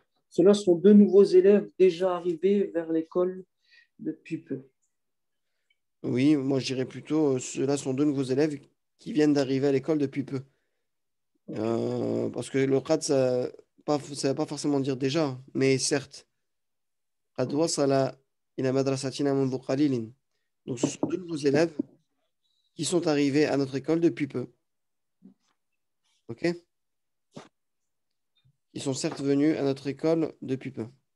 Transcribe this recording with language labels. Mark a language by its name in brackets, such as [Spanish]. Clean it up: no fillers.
[French] Ceux-là sont deux nouveaux élèves déjà arrivés vers l'école depuis peu. Oui, moi je dirais plutôt, ceux-là sont deux nouveaux élèves qui viennent d'arriver à l'école depuis peu. Parce que le qad, ça ne veut pas forcément dire déjà, mais certes. [Arabic] قد وصل إلى مدرستنا منذ قليل. [French] Donc ce sont deux nouveaux élèves qui sont arrivés à notre école depuis peu. Ok? Ils sont certes venus à notre école depuis peu.